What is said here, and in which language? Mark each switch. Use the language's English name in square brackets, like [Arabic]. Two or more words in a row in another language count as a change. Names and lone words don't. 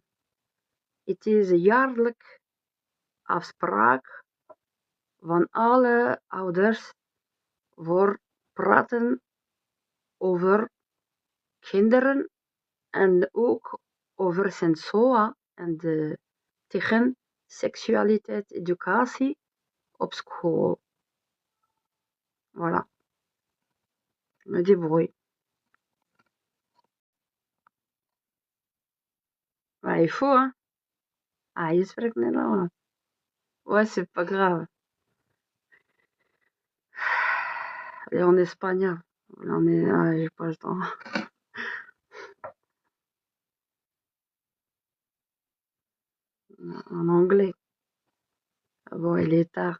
[Dutch] Het is een jaarlijks afspraak van alle ouders voor praten over kinderen en ook over Sensua en tegen seksualiteit, educatie op school. [French] Voilà. Me débrouille. Ouais, il faut, hein. [Dutch] Ah, je spreekt Nederlands. [French] Ouais, c'est pas grave. Et en espagnol. J'ai pas le temps. En anglais. Bon, il est tard.